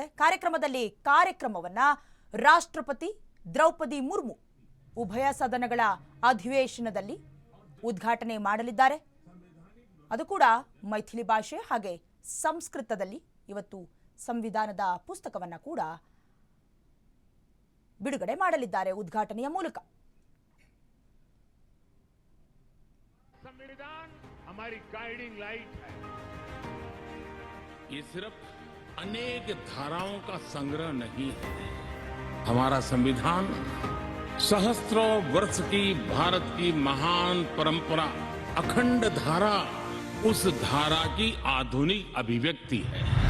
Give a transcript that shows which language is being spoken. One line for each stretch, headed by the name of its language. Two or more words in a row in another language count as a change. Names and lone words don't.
Kannada: ಕಾರ್ಯಕ್ರಮವನ್ನ ರಾಷ್ಟ್ರಪತಿ ದ್ರೌಪದಿ ಮುರ್ಮು ಉಭಯ ಸದನಗಳ ಅಧಿವೇಶನದಲ್ಲಿ ಉದ್ಘಾಟನೆ ಮಾಡಲಿದ್ದಾರೆ. ಅದು ಕೂಡ ಮೈಥಿಲಿ ಭಾಷೆ ಹಾಗೆ ಸಂಸ್ಕೃತದಲ್ಲಿ ಇವತ್ತು ಸಂವಿಧಾನದ ಪುಸ್ತಕವನ್ನ ಕೂಡ ಬಿಡುಗಡೆ ಮಾಡಲಿದ್ದಾರೆ ಉದ್ಘಾಟನೆಯ ಮೂಲಕ.
Hindi: संविधान हमारी
English: guiding light
Hindi: है। ये सिर्फ अनेक धाराओं का संग्रह नहीं है। हमारा संविधान सहस्त्रों वर्ष की भारत की महान परंपरा, अखंड धारा, उस धारा की आधुनिक अभिव्यक्ति है।